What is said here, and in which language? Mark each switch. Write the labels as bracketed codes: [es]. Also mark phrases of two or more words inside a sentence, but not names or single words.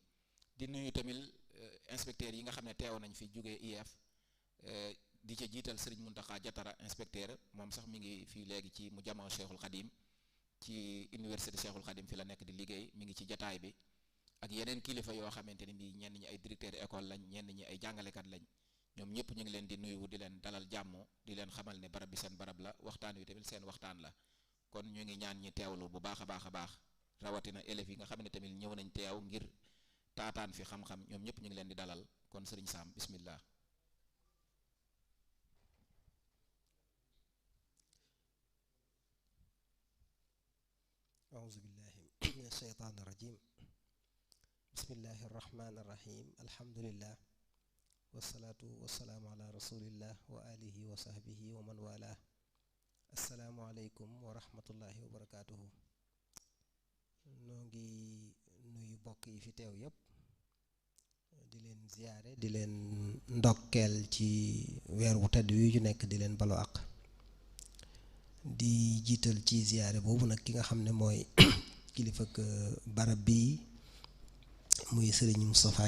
[wo] di nuyu tamit inspecteurs yi nga xam ne teew nañ fi jógee IEF di ca jiital Serigne Mountakha Diatara inspecteur moom sax mi ngi fii léegi ci mu jamoo Cheikhul Khadim ci université Cheikhul Khadim fi la nekk di liggéey mi ngi ci jataay bi ak yeneen kilifa yoo xamante ni bii ñenn ñi ay [fr] directeur école [wo] lañ ñenn ñi ay jàngalekat lañ ñoom ñëpp ñu ngi leen di nuyu di leen dalal jàmm di leen xamal ne barab bi seen barab la waxtaan wi tamit seen waxtaan la. kon ñu ngi ñaan ñi teewlu bu baax a baax rawatina élèves yi nga xam ne tamit ñëw nañ teew ngir taataan fi xam-xam ñoom ñëpp ñu ngi leen di dalal kon Serigne Sam bismillah. [ar] أعوذ بالله من الشيطان الرجيم بسم الله الرحمن الرحيم الحمد لله والصلاة والسلام على رسول الله وآله وصحبه ومن والاه السلام عليكم ورحمة الله وبركاته. [wo] noo ngi nuyu bokk yi fi teew yépp ziyaare di leen ndokkeel ci weer wu tedd wi ñu nekk di leen balu àq di jiital ci ziyaare boobu nag ki nga xam ne mooy kilifa ak barab bii muy sëriñ Moustapha